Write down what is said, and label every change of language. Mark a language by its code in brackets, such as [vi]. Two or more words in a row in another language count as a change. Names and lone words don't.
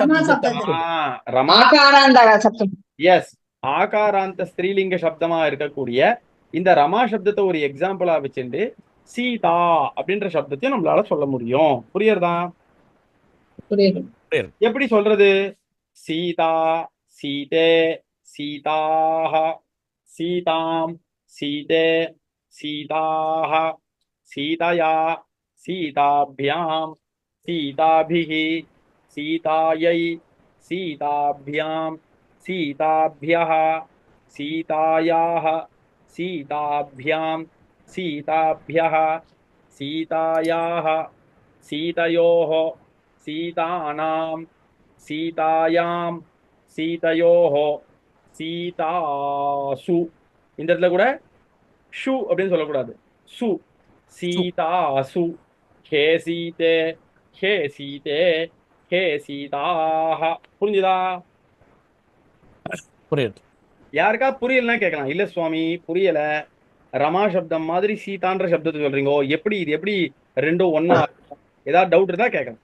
[ta] சப்தம் எஸ் ஆகாராந்த ஸ்திரீலிங்க சப்தமா இருக்கக்கூடிய இந்த ரமா சப்தத்தை ஒரு எக்ஸாம்பிளா வச்சுட்டு சீதா அப்படின்ற சப்தத்தையும் நம்மளால சொல்ல முடியும் புரியுறதா எப்படி சொல்றது [sa] सीता सीते सीताः सीतां सीते सीताः सीतया सीताभ्यां सीताभिः सीतायै सीताभ्यां सीताभ्यः सीतायाः सीताभ्यां सीताभ्यः सीतायाः सीतयोः सीतानां सीतायां सीतयोः [ta] सीतासु இந்த இடத்துல கூட ஷு அப்படின்னு சொல்லக்கூடாது சு [sa] सीतासु हे सीते हे सीते हे सीताः [ta] புரிஞ்சுதா புரியுது யாருக்கா புரியலன்னா கேட்கலாம் இல்ல சுவாமி புரியல ரமா சப்தம் மாதிரி சீதான்ற சப்தத்தை சொல்றீங்க எப்படி இது எப்படி ரெண்டும் ஒன்னா ஏதாவது டவுட் இருந்தா கேட்கலாம்